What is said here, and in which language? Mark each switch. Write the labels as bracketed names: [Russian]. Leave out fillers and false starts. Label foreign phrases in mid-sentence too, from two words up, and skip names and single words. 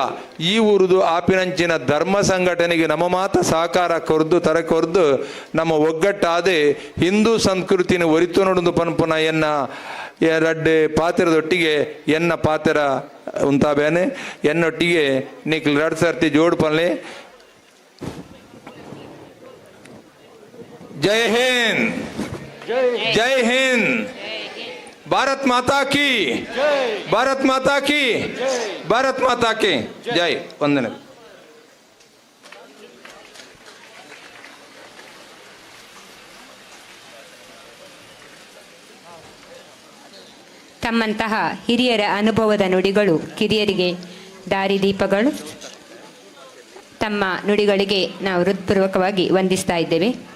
[Tulu] ಈ ಊರುದು ಆಪಿನಂಚಿನ ಧರ್ಮ ಸಂಘಟನೆಗೆ ನಮ್ಮ ಮಾತ ಸಹಕಾರ ಕೊರ್ದು ತರ ಕೊರ್ದು ನಮ್ಮ ಒಗ್ಗಟ್ಟಾದೆ ಹಿಂದೂ ಸಂಸ್ಕೃತಿನ ಒರಿತು ನೋಡೊಂದು ಪನ್ಪುನ ಎನ್ನ ರಡ್ಡು ಪಾತ್ರದೊಟ್ಟಿಗೆ ಎನ್ನ ಪಾತ್ರ ಉಂತಾಬೇನೆ ಎನ್ನೊಟ್ಟಿಗೆ ನಿಕ್ಲು 2 ಸರ್ತಿ ಜೋಡು ಪನ್ಲೆ [Hindi] जय हिंद जय हिंद भारत माता की भारत माता की भारत माता की जय वंदने [Kannada] ತಮ್ಮಂತಹ ಹಿರಿಯರ ಅನುಭವದ ನುಡಿಗಳು ಕಿರಿಯರಿಗೆ ದಾರಿದೀಪಗಳು. ತಮ್ಮ ನುಡಿಗಳಿಗೆ ನಾವು ಹೃತ್ಪೂರ್ವಕವಾಗಿ ವಂದಿಸ್ತಾ ಇದ್ದೇವೆ.